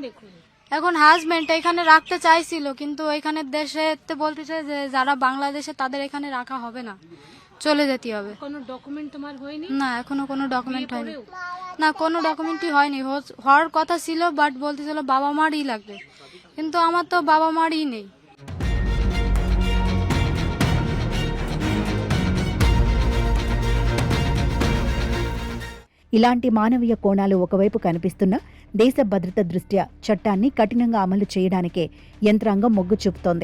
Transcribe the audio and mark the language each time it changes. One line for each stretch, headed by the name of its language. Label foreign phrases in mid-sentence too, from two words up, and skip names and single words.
Bangla: এখন হাজবেন্ড এখানে রাখতে চাইছিল কিন্তু এখানে দেশে বলতেছে যে যারা বাংলাদেশে তাদের এখানে রাখা হবে না, চলে যেতে হবে। কোনো ডকুমেন্ট তোমার হয়নি? না, এখনো কোনো ডকুমেন্ট হয়নি। না, কোনো ডকুমেন্টই হয়নি, হওয়ার কথা ছিল, বাট বলতেছিল বাবা মারই লাগবে, কিন্তু আমার তো বাবা মারই নেই।
Telugu: ఇలాంటి మానవీయ కోణాలు ఒకవైపు కనిపిస్తున్నా దేశ భద్రత దృష్ట్యా చట్టాన్ని కఠినంగా అమలు చేయడానికే యంత్రాంగం మొగ్గు చూపుతోంది.